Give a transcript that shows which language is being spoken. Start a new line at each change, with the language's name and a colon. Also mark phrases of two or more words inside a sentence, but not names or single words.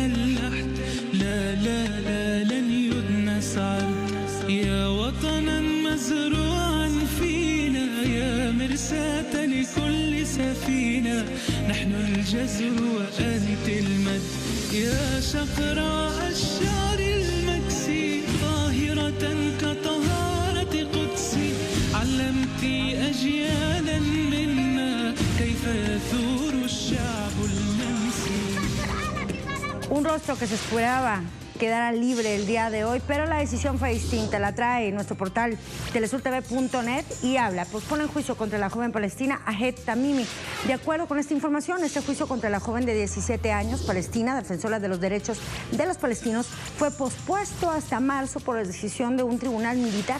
Arabic: اللحد لا لا لا لن يدنس عرض يا وطنا مزروعا فينا يا مرساة لكل سفينة نحن الجزر وأنت المد يا شقراء الشعر المكسي طاهرة كطهارة قدسي علمتي أجيالا منا كيف يثور الشعب المنسي.
Spanish: Un rostro que se esperaba quedara libre el día de hoy, pero la decisión fue distinta. La trae nuestro portal telesurtv.net y habla, pospone el juicio contra la joven palestina Ahed Tamimi. De acuerdo con esta información, este juicio contra la joven de 17 años, palestina, defensora de los derechos de los palestinos, fue pospuesto hasta marzo por la decisión de un tribunal militar.